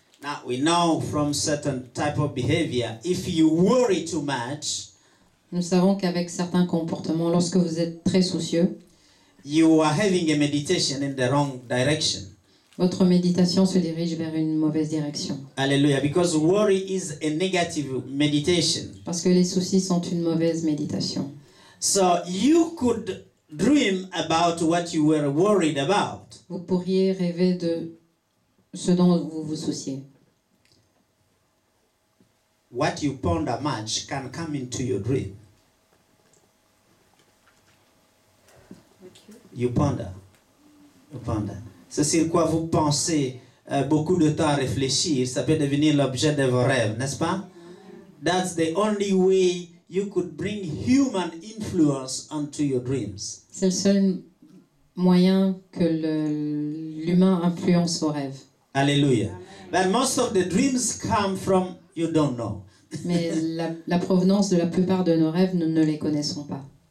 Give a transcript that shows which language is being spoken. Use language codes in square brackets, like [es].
[en] Now we know from certain type of behavior, if you worry too much, [fr] Nous savons qu'avec certains comportements, lorsque vous êtes très soucieux, [en] you are having a meditation in the wrong direction. [fr] votre méditation se dirige vers une mauvaise direction. [en] Hallelujah. Because worry is a negative meditation. [fr] Parce que les soucis sont une mauvaise méditation. [en] So you could dream about what you were worried about. [fr] Vous pourriez rêver de ce dont vous vous souciez. [en] What you ponder much can come into your dream. You ponder. You ponder. [fr] Ce sur quoi vous pensez beaucoup de temps à réfléchir, ça peut devenir l'objet de vos rêves, n'est-ce pas? [en] That's the only way you could bring human influence onto your dreams. [fr] C'est le seul moyen que l'humain influence vos rêves. [en] Hallelujah. But most of the dreams come from you don't know. [fr] Mais la provenance de la plupart de nos rêves, nous ne les connaissons pas.